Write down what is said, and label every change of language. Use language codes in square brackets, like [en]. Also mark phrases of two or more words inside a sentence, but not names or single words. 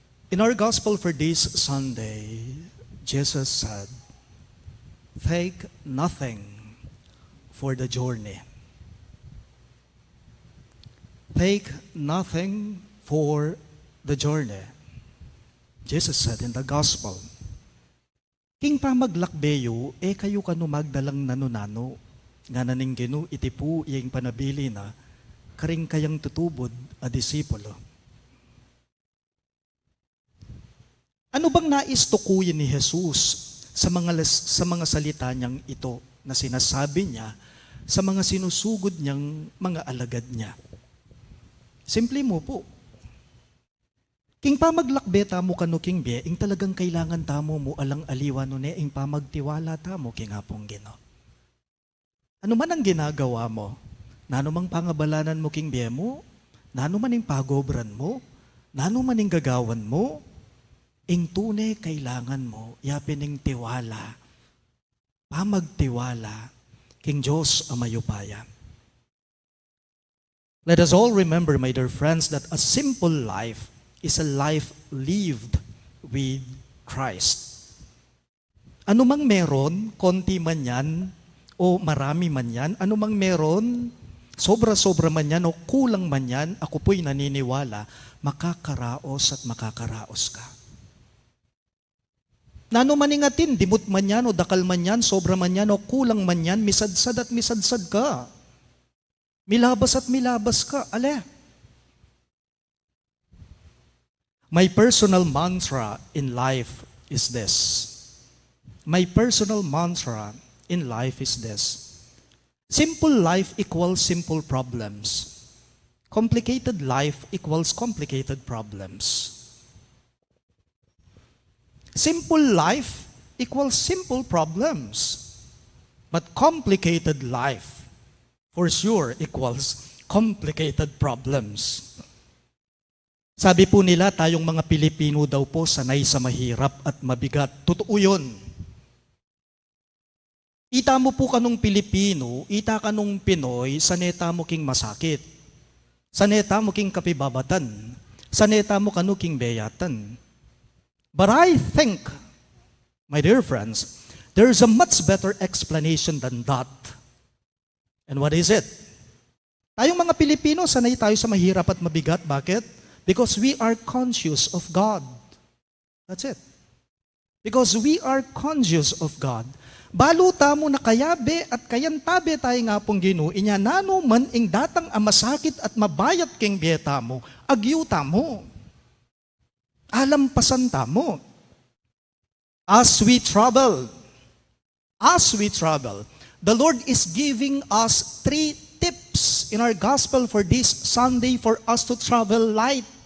[en] In our gospel for this Sunday, Jesus said, "Take nothing for the journey." Take nothing for the journey. Jesus said in the gospel, [pam] "King pa maglakbeyo, kayo kanu magdalang nanunano, nga naning ginu iti po iyang panabili na, karing kayang tutubod a disipulo." [tl] Ano bang nais tukuyin ni Jesus sa mga salita niyang ito na sinasabi niya sa mga sinusugod niyang mga alagad niya? [pam] Simple mo po. King pa maglakbe tamo kanu king be, ing talagang kailangan tamo mo alang aliwan no ne, ing pa magtiwala tamo king apong Gino. [tl] Ano man ang ginagawa mo, [pam] nano mang pangabalanan mo king be mo, nano man ing pagobran mo, nano man ing gagawan mo, ing tunay kailangan mo, yapin ing tiwala, pamagtiwala, king Diyos amayupaya. [en] Let us all remember, my dear friends, that a simple life is a life lived with Christ. [tl] Ano mang meron, konti man yan, o marami man yan, ano mang meron, sobra-sobra man yan, o kulang man yan, ako po'y naniniwala, makakaraos at makakaraos ka. [pam] Nano maningatin, dimut man yan, o dakal man yan, sobra man yan, o kulang man yan, misadsad at misadsad ka. Milabas at milabas ka, ale. [en] My personal mantra in life is this. My personal mantra in life is this. Simple life equals simple problems. Complicated life equals complicated problems. Simple life equals simple problems. But complicated life, for sure, equals complicated problems. [tl] Sabi po nila, tayong mga Pilipino daw po sanay sa mahirap at mabigat. Totoo yun. [pam] Ita mo po kanong Pilipino, ita kanong Pinoy, saneta mo king masakit. Saneta mo king kapibabatan. Saneta mo kanu king beyatan. [en] But I think, my dear friends, there is a much better explanation than that. And what is it? [tl] Tayong mga Pilipino, sanay tayo sa mahirap at mabigat. Bakit? [en] Because we are conscious of God. That's it. Because we are conscious of God. [pam] Baluta mo na kayabe at kayantabe tayo nga pong Ginoo, inya nano man ing datang amasakit at mabayat king biyeta mo, agyuta mo. Alampasan tamo. [en] As we travel, the Lord is giving us 3 tips in our gospel for this Sunday for us to travel light.